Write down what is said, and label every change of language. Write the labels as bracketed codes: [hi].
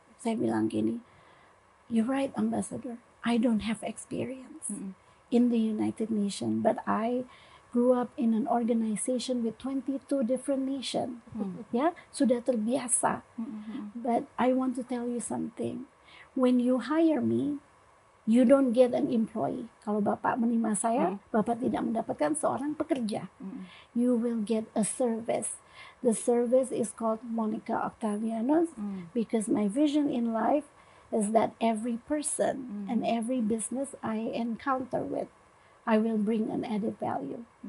[id] Saya bilang gini, [en] you're right Ambassador, I don't have experience in the United Nations, but I grew up in an organization with 22 different nations. [id] Ya, sudah terbiasa. [en] But I want to tell you something. When you hire me, you don't get an employee. [id] Kalau Bapak menerima saya, Bapak tidak mendapatkan seorang pekerja. [en] You will get a service. The service is called Monica Octavianos because my vision in life is that every person and every business I encounter with, I will bring an added value.